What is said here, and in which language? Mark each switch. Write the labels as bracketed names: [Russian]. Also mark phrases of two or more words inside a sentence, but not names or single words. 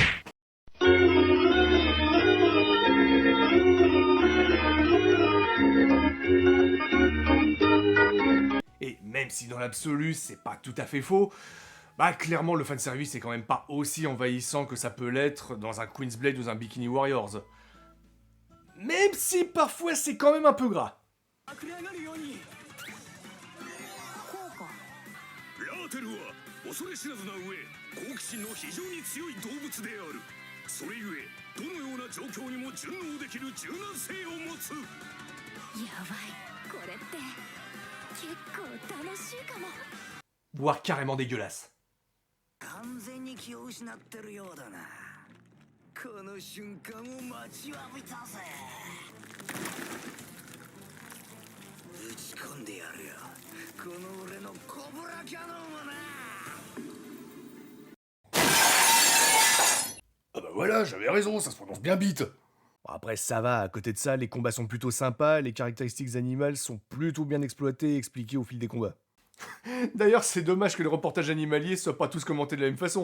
[French] Et même si dans l'absolu, c'est pas tout à fait faux, bah clairement, le fanservice est quand même pas aussi envahissant que ça peut l'être dans un Queen's Blade ou un Bikini Warriors. Même si parfois c'est quand même un peu gras. [Japanese] ラーテルは恐れ知らずな上好奇心の非常に強い動物であるそれゆえどのような状況にも順応できる柔軟性を持つやばいこれって結構楽しいかも [French] Voire carrément dégueulasse. [Japanese] 完全に気を失ってるようだなこの瞬間を待ちわびたぜ打ち込んでやるよこの俺のコブラキャノンをな [French] Ah bah voilà, j'avais raison, ça se prononce bien bite. Bon, après, ça va, à côté de ça, les combats sont plutôt sympas, les caractéristiques animales sont plutôt bien exploitées et expliquées au fil des combats. D'ailleurs, c'est dommage que les reportages animaliers soient pas tous commentés de la même façon.